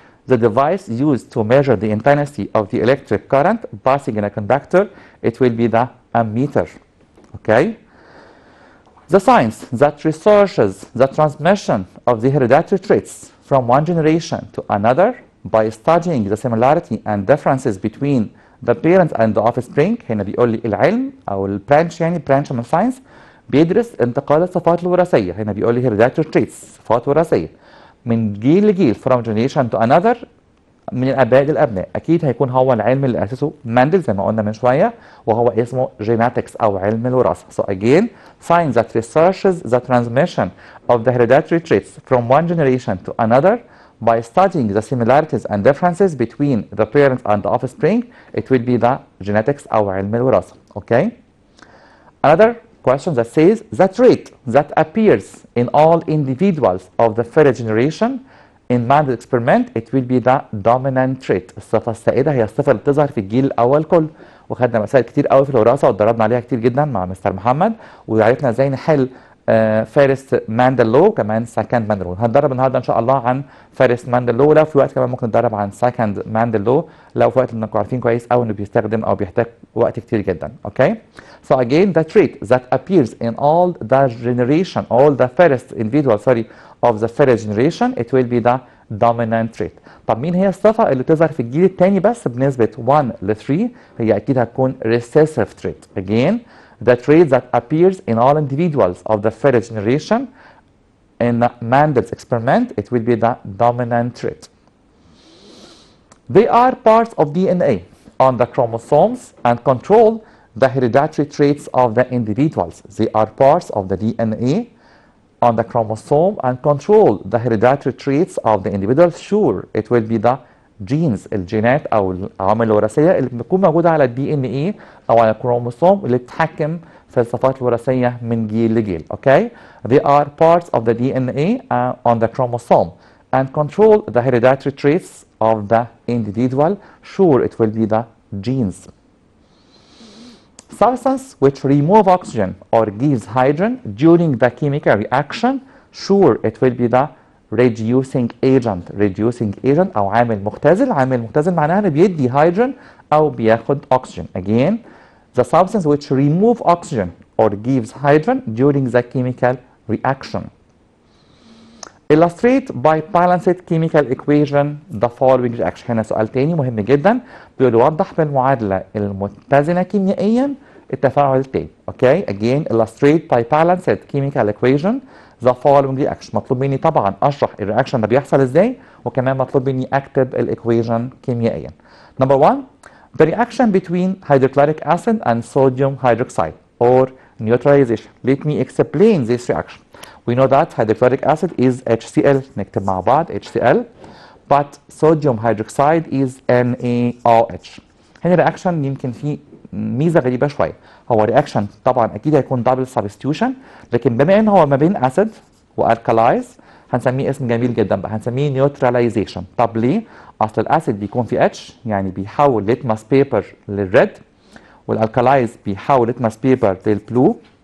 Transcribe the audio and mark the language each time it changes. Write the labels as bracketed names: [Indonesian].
[English] The device used to measure the intensity of the electric current passing in a conductor, it will be the ammeter, okay? The science that researches the transmission of the hereditary traits from one generation to another by studying the similarity and differences between the parent and the offspring. [Arabic] هنا بيقول لي العلم او البرانش، يعني برانش من الساينس بيدرس انتقال الصفات الوراثيه. هنا بيقول لي hereditary traits، صفات وراثيه من جيل لجيل [English] from generation to another، [Arabic] من الاباء للابناء. اكيد هيكون هو العلم اللي اسسه ماندل زي ما قلنا من شويه، وهو اسمه genetics او علم الوراثه. [English] So again, science that researches the transmission of the hereditary traits from one generation to another by studying the similarities and differences between the parent and the offspring, it will be the genetics [Arabic] أو علم الوراثة. [English] Okay? Another question that says, the trait that appears in all individuals of the first generation in Mandel's experiment, it will be the dominant trait. [Arabic] الصفة السائدة هي الصفة اللي بتظهر في الجيل الأول كله. وخدنا مسائل كتير قوي في الوراثة واتدربنا عليها كتير جدا مع مستر محمد، وعرفنا ازاي نحل فارست ماندل لو كمان سكند ماندل لو. هنتدرب النهارده ان شاء الله عن فارست ماندل لو، لو في وقت كمان ممكن نتدرب عن سكند ماندل لو، لو في وقت انكم عارفين كويس قوي انه بيستخدم او بيحتاج وقت كتير جدا. [English] Okay? So again, the trait that appears in all the generation, all the first individual of the first generation, it will be the dominant trait. [Arabic] طب مين هي الصفة اللي تظهر في الجيل الثاني بس بنسبة 1 ل 3؟ هي اكيد هتكون recessive trait. [English] Again, the trait that appears in all individuals of the first generation in Mandel's experiment, it will be the dominant trait. They are parts of DNA on the chromosomes and control the hereditary traits of the individuals. They are parts of the DNA on the chromosome and control the hereditary traits of the individuals. Sure, it will be the genes، [Arabic] الجينات او العوامل الوراثيه اللي بتكون موجوده على الدي ان اي او على الكروموسوم اللي بتتحكم في الصفات الوراثيه من جيل لجيل. [English] Okay? They are parts of the DNA on the chromosome and control the hereditary traits of the individual. Sure, it will be the genes. Substance which remove oxygen or gives hydrogen during the chemical reaction. Sure, it will be the reducing agent. [Arabic] Reducing agent او عامل مختزل. عامل مختزل معناها انه بيدي هيدروجين او بياخد اكسجين. [English] Again, the substance which remove oxygen or gives hydrogen during the chemical reaction. Illustrate by balanced chemical equation the following reaction. [Arabic] هنا سؤال تاني مهم جدا، بيقول وضح بالمعادلة المتزنة كيميائيا التفاعل التالي. [English] Okay? Again, illustrate by balanced chemical equation the following reaction. [Arabic] مطلوب مني طبعا اشرح الرياكشن ده بيحصل ازاي، وكمان مطلوب مني اكتب الايكويشن كيميائيا. [English] Number 1, the reaction between hydrochloric acid and sodium hydroxide or neutralization. Let me explain this reaction. We know that hydrochloric acid is HCl. [Arabic] نكتب مع بعض HCl. [English] But sodium hydroxide is NaOH. [Arabic] هنا الرياكشن يمكن فيه ميزه غريبه شويه. هو رياكشن طبعا اكيد هيكون دبل سبستيوشن، لكن بما ان هو ما بين اسيد والكلايز هنسميه اسم جميل جدا بقى، هنسميه نيوتراليزيشن. طب ليه؟ اصل الاسيد بيكون فيه اتش، يعني بيحول ليتماس بيبر للريد، والالكلايز بيحول ليتماس بيبر للبلو.